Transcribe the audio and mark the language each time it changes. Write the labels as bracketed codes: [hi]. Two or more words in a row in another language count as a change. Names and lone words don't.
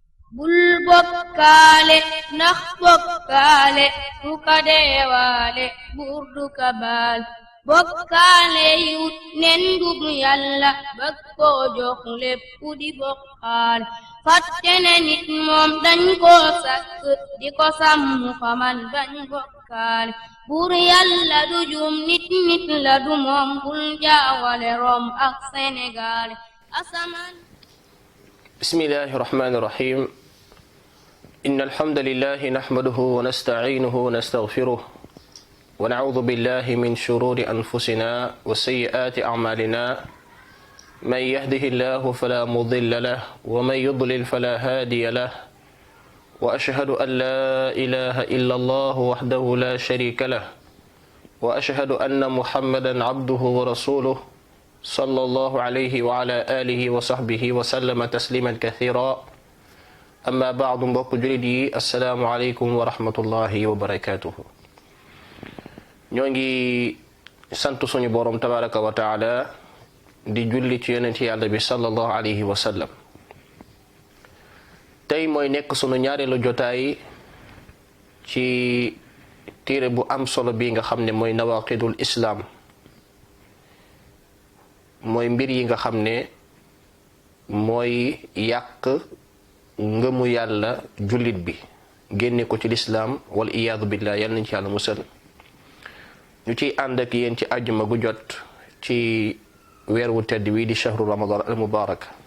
[wo] bul bokkaale ndax bokkaale du ka deewaale buur du ka baal bokkaale yut nen dug yàlla bëgg koo jox lépp di bokkaal fàtte ne nit moom dañ koo sàkk di ko sàmm xamal bañ bokkaal buur yàlla du juum nit la du moom bul jaawale Rom ak Sénégal asamaan. [ar] بسم الله الرحمن الرحيم إن الحمد لله نحمده ونستعينه ونستغفره ونعوذ بالله من شرور أنفسنا وسيئات أعمالنا من يهده الله فلا مضل له ومن يضلل فلا هادي له وأشهد أن لا إله إلا الله وحده لا شريك له وأشهد أن محمدا عبده ورسوله صلى الله عليه وعلى آله وصحبه وسلم تسليما كثيرا أما بعد [wo] mbokk jullit yi [ar] السلام عليكم ورحمة الله وبركاته [wo] ñoo ngi sant suñu boroom [ar] تبارك وتعالى [wo] di julli ci yonent yàlla bi [ar] صلى الله عليه وسلم tey mooy nekk sunu ñaareelu jotaay ci téere bu am solo bi nga xam ne mooy nawaqidul islam mooy mbir yi nga xam ne mooy yàq ngëmu yàlla jullit bi génne ko ci lislaam والعياذ بالله yàlla nañ ci yàlla musal ñu ciy ànd ak yéen ci àjjuma gu jot ci weer wu tedd wi di شهر رمضان المبارك